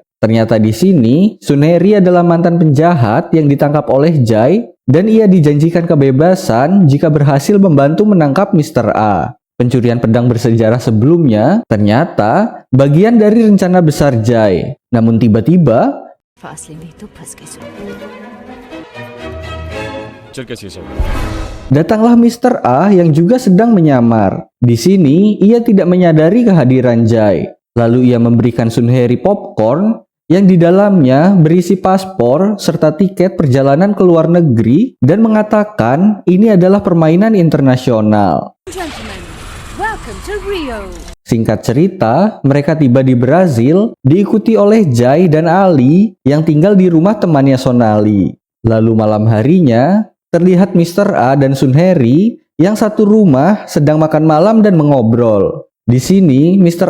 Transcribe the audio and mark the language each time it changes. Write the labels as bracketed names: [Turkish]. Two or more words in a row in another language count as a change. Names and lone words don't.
[Indonesian] Ternyata di sini, Sunheri adalah mantan penjahat yang ditangkap oleh Jai dan ia dijanjikan kebebasan jika berhasil membantu menangkap Mr. A. Pencurian pedang bersejarah sebelumnya ternyata bagian dari rencana besar Jai. Namun tiba-tiba, [Hindi] फासले में तो फंस गई। चल के शीशे में। [Indonesian] datanglah Mr. A yang juga sedang menyamar. Di sini, ia tidak menyadari kehadiran Jai. Lalu ia memberikan Sunheri popcorn yang di dalamnya berisi paspor serta tiket perjalanan ke luar negeri dan mengatakan ini adalah permainan internasional. [English] Gentlemen, welcome to Rio. [Indonesian] Singkat cerita, mereka tiba di Brazil diikuti oleh Jai dan Ali yang tinggal di rumah temannya Sonali. Lalu malam harinya, terlihat Mr. A dan Sunheri yang satu rumah sedang makan malam dan mengobrol. Di sini, Mr.